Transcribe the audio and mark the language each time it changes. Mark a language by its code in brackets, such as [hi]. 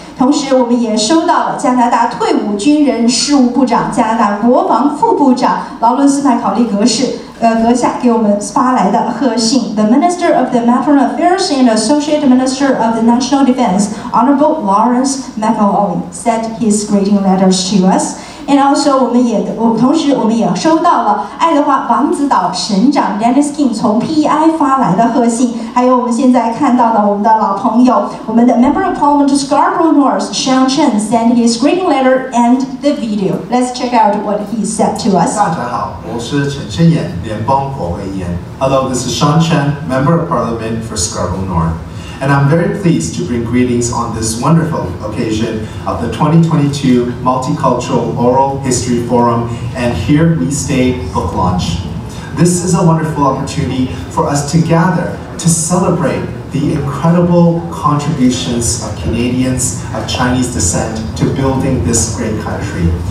[zh] 同时，我们也收到了加拿大退伍军人事务部长、加拿大国防副部长劳伦斯麦考利阁下给我们发来的贺信。 [en] The Minister of the Maternal Affairs and Associate Minister of the National Defense, Honorable Lawrence McAuley, sent his greeting letters to us. And also [zh] 同时我们也收到了爱德华王子岛省长 Dennis King 从 PEI 发来的贺信，还有我们现在看到的我们的老朋友，我们的 [en] Member of Parliament Scarborough North Sean Chen sent his greeting letter and the video. Let's check out what he said to us. [zh] 大家好，我是陈申言，联邦国会议员。 [en] Hello, this is Sean Chen, Member of Parliament for Scarborough North. And I'm very pleased to bring greetings on this wonderful occasion of the 2022 Multicultural Oral History Forum and Here We Stay book launch. This is a wonderful opportunity for us to gather to celebrate the incredible contributions of Canadians of Chinese descent to building this great country.